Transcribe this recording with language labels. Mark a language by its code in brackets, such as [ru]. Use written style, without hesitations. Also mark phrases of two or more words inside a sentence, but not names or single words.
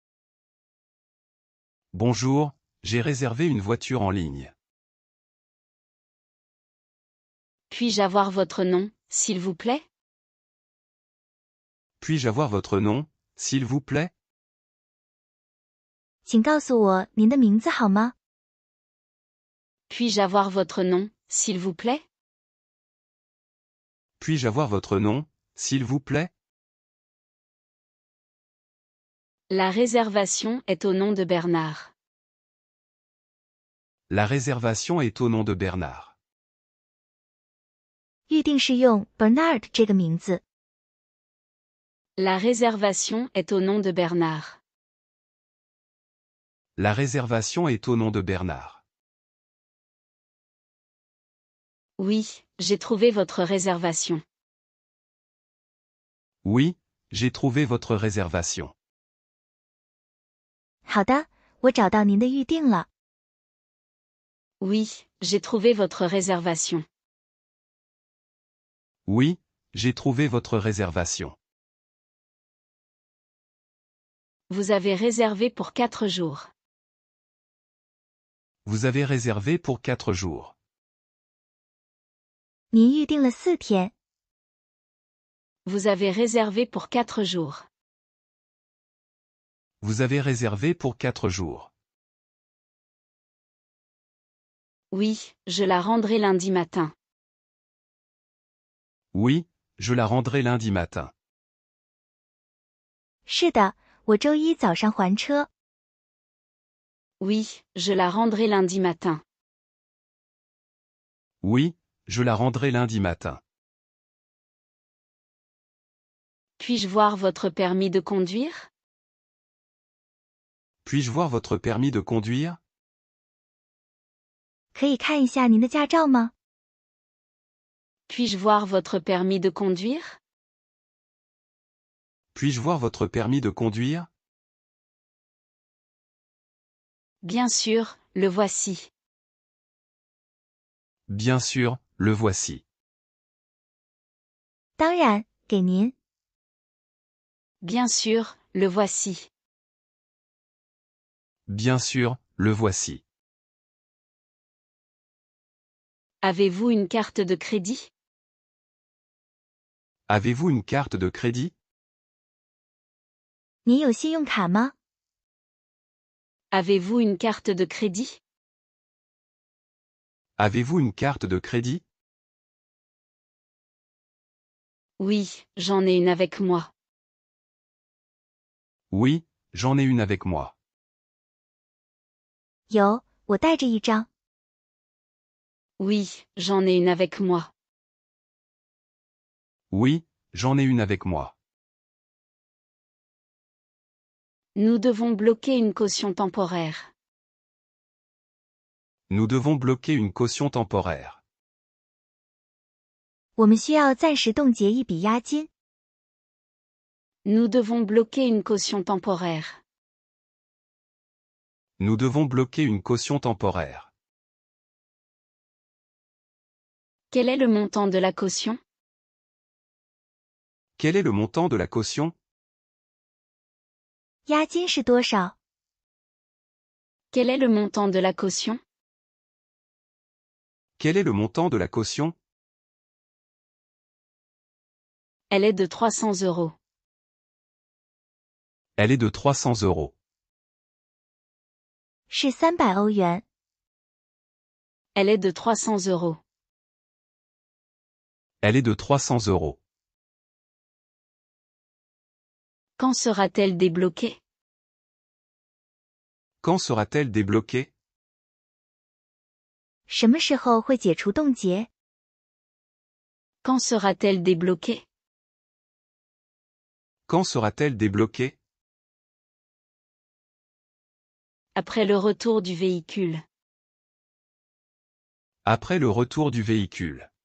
[fr] Bonjour, j'ai réservé une voiture en ligne. Puis-je avoir votre nom, s'il vous plaît? Puis-je avoir votre nom, s'il vous plaît? [zh] 请告诉我您的名字好吗？ [fr] Puis-je avoir votre nom, s'il vous plaît? Puis-je avoir votre nom, s'il vous plaît? La réservation est au nom de Bernard. La réservation est au nom de Bernard. [zh] 预定是用 Bernard 这个名字。 [fr] La réservation est au nom de Bernard. La réservation est au nom de Bernard. Oui, j'ai trouvé votre réservation. Oui, j'ai trouvé votre réservation. [zh] 好的，我找到您的预定了。 [fr] Oui, j'ai trouvé votre réservation. Oui, j'ai trouvé votre réservation. Vous avez réservé pour 4 jours. Vous avez réservé pour 4 jours. [zh] 您预定了4天。 [fr] Vous avez réservé pour 4 jours. Vous avez réservé pour 4 jours. Oui, je la rendrai lundi matin. Oui, je la rendrai lundi matin. [zh] 是的，我周一早上还车。 [fr] Oui, je la rendrai lundi matin. Oui, je la rendrai lundi matin. Puis-je voir votre permis de conduire? Puis-je voir votre permis de conduire? [zh] 可以看一下您的驾照吗？ [fr] Puis-je voir votre permis de conduire? Puis-je voir votre permis de conduire? Bien sûr, le voici. Bien sûr, le voici. [zh] 当然，给您。 [fr] Bien sûr, le voici. Bien sûr, le voici. Avez-vous une carte de crédit? Avez-vous une carte de crédit? [zh] 您有信用卡吗？ [fr] Avez-vous une carte de crédit? Avez-vous une carte de crédit? Oui, j'en ai une avec moi. Oui, j'en ai une avec moi. [zh] 有，我带着一张。 [fr] Oui, j'en ai une avec moi. Oui, j'en ai une avec moi. Nous devons bloquer une caution temporaire. Nous devons bloquer une caution temporaire. [zh] 我们需要暂时冻结一笔押金。 [fr] Nous devons bloquer une caution temporaire. Nous devons bloquer une caution temporaire. Quel est le montant de la caution? Quel est le montant de la caution? [zh] 押金是多少？ [fr] Quel est le montant de la caution? Quel est le montant de la caution? Elle est de 300 euros. Elle est de 300 euros. [zh] 是300欧元。 [fr] Elle est de 300 euros. Elle est de 300 euros. Quand sera-t-elle débloquée? Quand sera-t-elle débloquée? [zh] 什么时候会解除冻结？ [fr] Quand sera-t-elle débloquée? Quand sera-t-elle débloquée? Après le retour du véhicule. Après le retour du véhicule.